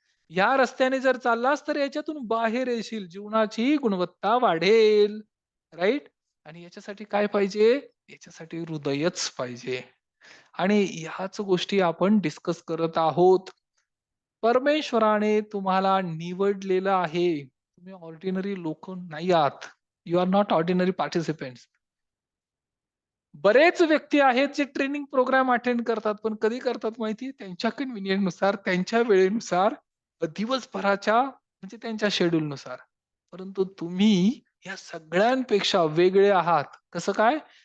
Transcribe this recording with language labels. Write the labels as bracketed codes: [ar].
[mr] या रस्त्याने जर चाललास तर याच्यातून बाहेर येशील. जीवनाची गुणवत्ता वाढेल. राइट? आणि याच्यासाठी काय पाहिजे? याच्यासाठी हृदयच पाहिजे. आणि ह्याच गोष्टी आपण डिस्कस करत आहोत. परमेश्वराने तुम्हाला निवडलेलं आहे. तुम्ही ऑर्डिनरी लोक नाही आहात. [en] You are not ordinary participants. [mr] बरेच व्यक्ती आहेत जे ट्रेनिंग प्रोग्राम अटेंड करतात. पण कधी करतात माहिती आहे? त्यांच्या कन्व्हिनियंट नुसार, त्यांच्या वेळेनुसार, दिवसभराच्या म्हणजे त्यांच्या शेड्यूलनुसार. परंतु तुम्ही या सगळ्यांपेक्षा वेगळे आहात. कसं काय?